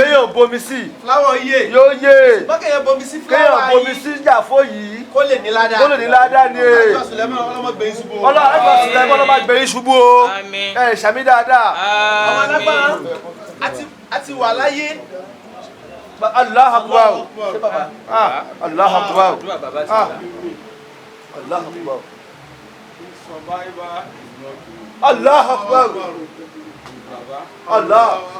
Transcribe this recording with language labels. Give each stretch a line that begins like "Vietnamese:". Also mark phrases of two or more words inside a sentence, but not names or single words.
Yoruba: Béèyàn ò bomi sí. Fúláwọ̀ yé. Yóò yé. Bọ́kẹ̀yàn bomi sí fúláwọ̀ Kéèyàn ayé. bomi sí Jafo yìí. Kó lè ní ládàá. Kó lè ní ládàá ni. Ọlọ́run Sulaimon ọlọ́mọ gbẹ̀yìn ṣubú. Ọlọ́run Sulaimon ọlọ́mọ gbẹ̀yìn ṣubú o. Àmín. Ẹ ṣàmì dáadáa. Ọmọ alágbára àti wà láyé.
Arabic: Allah akbar. Allah akbar. Allah akbar. Allah akbar. Allah.